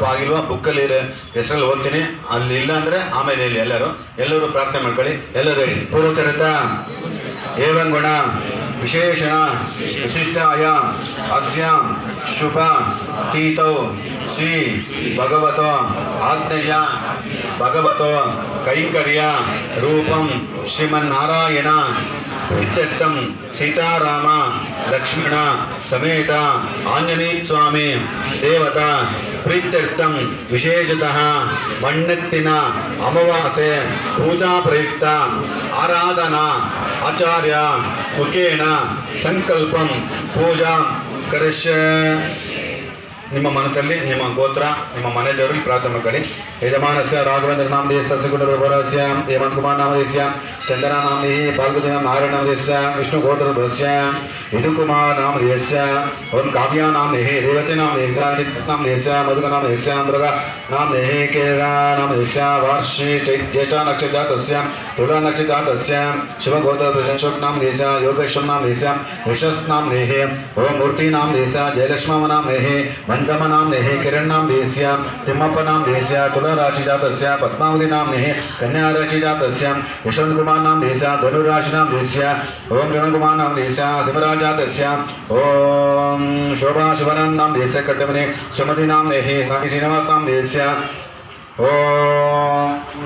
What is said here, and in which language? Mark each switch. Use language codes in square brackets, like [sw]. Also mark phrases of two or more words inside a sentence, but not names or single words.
[kn] ಆಗಿಲ್ವೋ ಬುಕ್ಕಲ್ಲಿ ಹೆಸರಲ್ಲಿ ಓದ್ತೀನಿ ಅಲ್ಲಿ ಇಲ್ಲ ಅಂದರೆ ಆಮೇಲೆ ಹೇಳಿ ಎಲ್ಲರೂ ಪ್ರಾರ್ಥನೆ ಮಾಡ್ಕೊಳ್ಳಿ ಎಲ್ಲರೂ ಹೇಳಿ [sa] ಪೂರ್ವಚರಿತ ಏವಂ ಗುಣ ವಿಶೇಷಣ ವಿಶಿಷ್ಟಾಯ ಅಸ್ಯ ಶುಭ ತೀತೌ ಶ್ರೀ ಭಗವತೋ ಆಜ್ಞೆಯ ಭಗವತೋ ಕೈಂಕರ್ಯ ರೂಪಂ ಶ್ರೀಮನ್ನಾರಾಯಣ इत्यर्थं सीताराम लक्ष्मण समेत आंजनेय स्वामी देवता प्रीत्यर्थं विशेषतः मण्णत्तिन अमावास्ये पूजा प्रयुक्त आराधना आचार्य मुखेन संकल्पं पूजा करिष्ये [kn] ನಿಮ್ಮ ಮನಸ್ಸಲ್ಲಿ ನಿಮ್ಮ ಗೋತ್ರ ನಿಮ್ಮ ಮನೆ ದೇವರಲ್ಲಿ ಪ್ರಾರ್ಥನೆ ಮಾಡಿ. [sa] ಯಜಮಾನಸ್ಯ ರಾಘವೇಂದ್ರ ನಾಮಧೇಯಸ್ಯ ಕುಟುಂಬರಸ್ಯ ಹೇಮಂತ್ ಕುಮಾರ್ ನಾಮಧೇಯಸ್ಯ ಚಂದನ ನಾಮಧೇಯ ಪಾಲ್ಗುದಿ ನಾರಾಯಣ ನಾಮಧೇಯಸ್ಯ ವಿಷ್ಣು ಗೋತ್ರಭಸ್ಯ ಯದು ಕುಮಾರ್ ನಾಮಧೇಯಸ್ಯ ಓಂ ಕಾವ್ಯ ನಾಮಧೇಯ ರೇವತಿ ನಾಮಧೇಯ ಚಿತ್ ನಾಮಧೇಯಸ್ಯ ಮಧುಕ ನಾಮಧೇಯಸ್ಯ ಮೃಗ ನಾಮಧೇಯ ಕೇರಳ ನಾಮಧೇಯಸ್ಯ ವಾರ್ಷಿ ಚೈತ್ಯೇಶ ನಕ್ಷತ್ರಜಾತಸ್ಯ ತುಲಾ ನಕ್ಷತ್ರಜಾತಸ್ಯ ಶಿವಗೋತ್ರಭಸ್ಯ ಅಶೋಕ್ ನಾಮಧೇಯಸ್ಯ ಯೋಗೇಶ್ವರ ನಾಮಧೇಯಸ್ಯ ಯಶಸ್ ನಾಮಧೇಯ ಓಂ ಮೂರ್ತಿ ನಾಮಧೇಯಸ್ಯ ಜಯಲಕ್ಷ್ಮ ನಾಮಧೇಯ मंदम नामने किरण नामधेयस्य तिम्मप्प नामधेयस्य तुला राशि जातस्य पद्मावती नामने कन्या राशि जातस्य यशवंत कुमार नामधेयस्य धनु राशि नामधेयस्य ओम रण कुमार नामधेयस्य सिमराज जातस्य ओम शोभा शिवनंद नामधेयस्य कट्टमने सुमति नामने काटी श्रीनिवास नामधेयस्य ओम